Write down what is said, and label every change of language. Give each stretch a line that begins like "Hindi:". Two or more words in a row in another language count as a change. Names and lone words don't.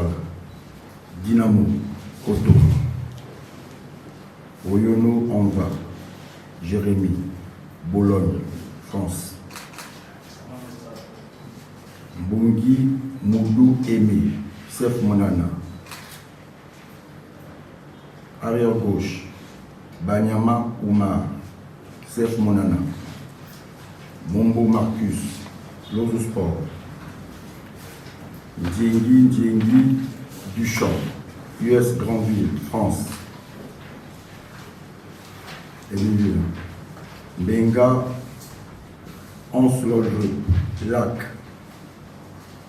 French: Dynamo, Koto, Oyono Anva, Jérémy, Bologne, France. Bungi Moudou Aimé, Sef Monana. Arrière gauche, Banyama Oumar, Sef Monana. Mombo Marcus, Lozo Sport. Djengi Duchamp, US Grandville, France. Émilie. Benga, Anse-Lodre, Lac.